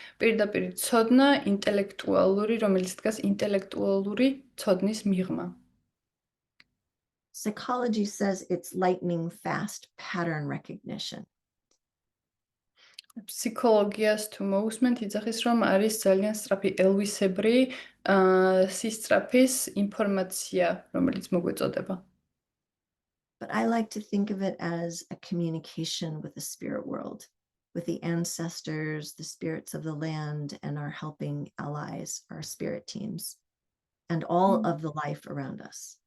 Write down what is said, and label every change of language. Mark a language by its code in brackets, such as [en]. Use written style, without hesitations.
[ka] პირდაპირი ცოდნა ინტელექტუალური, რომელიც დგას ინტელექტუალური ცოდნის მიღმა. [en] Psychology says it's lightning fast pattern recognition. [ka] ფსიქოლოგიას თუ მოусმენთ, იძახის, რომ არის ძალიან სწრაფი ელვისებრი სისწრაფის ინფორმაცია, რომელიც მოგვეწოდება. [en] But I like to think of it as a communication with the spirit world, with the ancestors, the spirits of the land, and our helping allies, our spirit teams, and all of the life around us.